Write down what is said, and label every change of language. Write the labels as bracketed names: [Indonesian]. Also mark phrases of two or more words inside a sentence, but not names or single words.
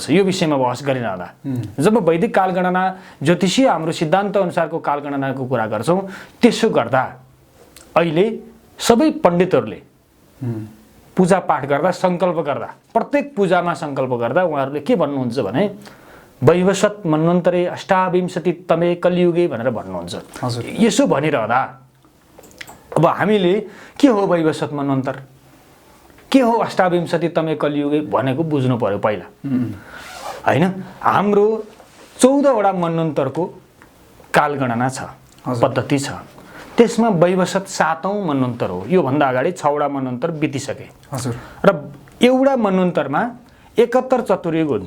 [Nepali] यो विषयमा बहस गरिरहँदा जब वैदिक कालगणना ज्योतिषीय हाम्रो सिद्धान्त अनुसारको कालगणनाको कुरा गर्छौँ, त्यसो गर्दा अहिले सबै पण्डितहरूले पूजापाठ गर्दा, सङ्कल्प गर्दा, प्रत्येक पूजामा सङ्कल्प गर्दा उहाँहरूले के भन्नुहुन्छ भने [Sanskrit] वैवस्वत मन्वन्तरे अष्टाविंशति तमे कलियुगे [Nepali] भनेर भन्नुहुन्छ। यसो भनिरहँदा अब हामीले के हो वैवस्वत मन्वन्तर, के हो [Sanskrit] अष्टाविंशति तमे कलियुगे [Nepali] भनेको बुझ्नु पर्यो पहिला, होइन? हाम्रो 14वटा मन्वन्तरको कालगणना छ, पद्धति छ। त्यसमा वैवस्वत 7औं मन्वन्तर हो। योभन्दा अगाडि 6वटा मन्वन्तर बितिसके। हजुर। र एउटा मन्वन्तरमा 71 चतुर्युग हुन्छ।